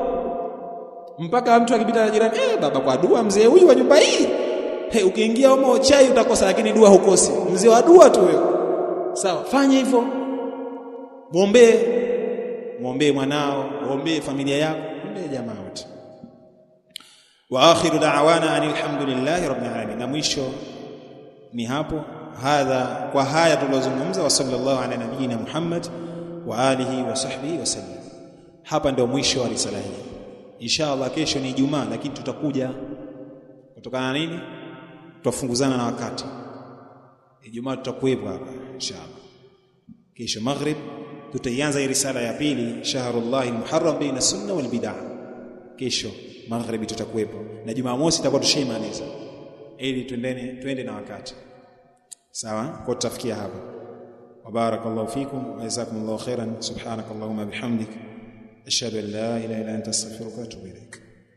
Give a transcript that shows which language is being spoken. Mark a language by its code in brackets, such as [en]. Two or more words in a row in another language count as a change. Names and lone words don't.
[sw] Mpaka mtu akipita na jirani, baba kwa dua mzee huyu wa nyumba hii. Ukiingia humo chai utakosa, lakini dua hukosi. Mzee wa dua tu wewe. Sawa, fanya hivyo. Muombe mwanao, muombe familia yako, muombe jamaa wote. [ar] وآخر دعوانا الحمد لله رب العالمين. [sw] Na mwisho ni hapo. [ar] هذا, [sw] kwa haya tulizozungumza, [ar] وصلى الله على نبينا محمد وآله وصحبه وسلم. [sw] Hapa ndio mwisho wa risala hii. Inshallah kesho ni Ijumaa, lakini tutakuja kutokana na nini? Tutafunguzana na wakati. Ijumaa tutakuwepo hapa inshallah. Kesho maghrib tutaianza hii risala ya pili, Shahrullahi al-Muharram baina sunna wal bid'ah. Kesho maghrib tutakuwepo, na Jumamosi tutakuwa tushaimaliza ili twende na wakati. Sawa? Kwa tutafikia hapa. [ar] وبارك الله فيكم وجزاكم الله خيرا سبحانك اللهم وبحمدك أشهد أن لا إله إلا أنت أستغفرك وأتوب إليك.